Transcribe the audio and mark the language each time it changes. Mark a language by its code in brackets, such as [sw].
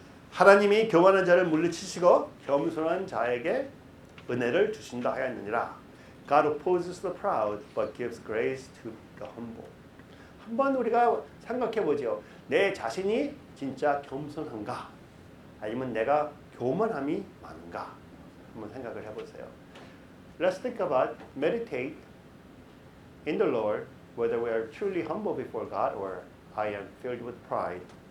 [ko] 하나님이 교만한 자를 물리치시고 겸손한 자에게 은혜를 주신다 하였느니라. [en] God opposes the proud, but gives grace to the humble. [ko] 한번 우리가 생각해 보죠. 내 자신이 진짜 겸손한가? 아니면 내가 교만함이 많은가? 한번 생각을 해보세요. [en] Let's think about, meditate in the Lord, whether we are truly humble before God or I am filled with pride.